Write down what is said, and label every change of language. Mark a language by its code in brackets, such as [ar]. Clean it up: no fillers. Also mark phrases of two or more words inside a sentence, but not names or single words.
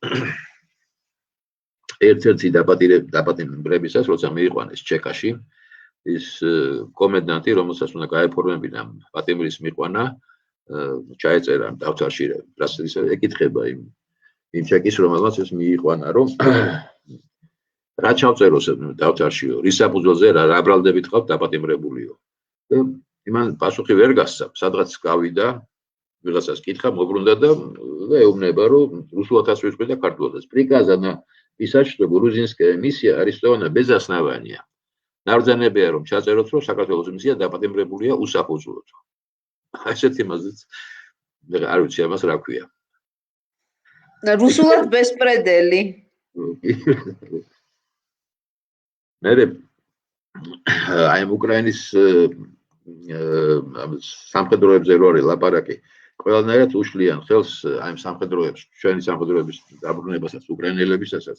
[ka] ერთ-ერთი დაპატიმრებისას, როცა მიიყვანეს ჩეკაში, ის კომენდანტი, რომელსაც უნდა გაეფორმებინა პატიმრის მიყვანა ჩაეწერა დავთარში რაც ეკითხება იმ ჩეკის რომელსაც ეს მიიყვანა რომ რა ჩავწეროს დავთარშიო, რის საფუძველზე რა ბრალდებით ხავთ დაპატიმრებულიო. და იმან პასუხი ვერ გასცა, სადღაც გავიდა, ვიღაცას კითხა, მოbrunდა და ეუბნება, რომ რუსულათაც ვიწყდი და ქართულათაც. [ru] Приказано писать, что грузинская миссия арестована безоснования. [ka] ნარძანებია რომ ჩაწეროთ, რომ საქართველოს მისია დაპატიმრებულია უსაფუძვლოდ. ესეთი მაზეც არ ვიცი ამას რა ქვია. რუსულად ბესპრედელი. მერე აი უკრაინის სამხედროებზე რო არის ლაპარაკი, ყველანაირად უშლიან ხელს აი სამხედროებს, ჩვენი სამხედროების დაბრუნებასაც, უკრაინელებისასაც.